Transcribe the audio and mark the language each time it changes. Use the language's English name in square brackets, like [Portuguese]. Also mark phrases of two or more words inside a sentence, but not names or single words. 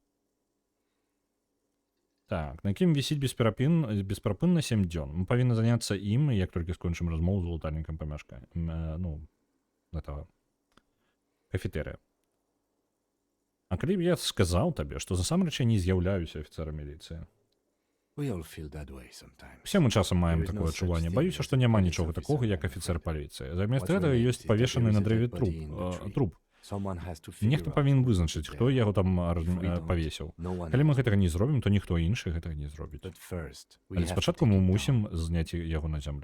[Belarusian] Так, на якім вісіць бесперапынна 7 дзён. Мы павінны заняцца ім, як толькі скончым размову з улатальнікам памяшкання. Ну, гэтага кафетэрыя. А калі б я сказаў табе, што засамрэч я не з'яўляюся афіцэрам міліцыі? [English] We all feel that way sometimes. [Belarusian] Усе мы часам маем такое адчуванне. Баюся, што няма нічога такога, як афіцэр паліцыі. Замест гэтага ёсць павешаны на дрэве труп. Нехта павінен вызначыць, хто яго там павесіў. Калі мы гэтага не зробім, то ніхто іншы гэтага не зробіць. Але спачатку мы мусім зняць яго на зямлю.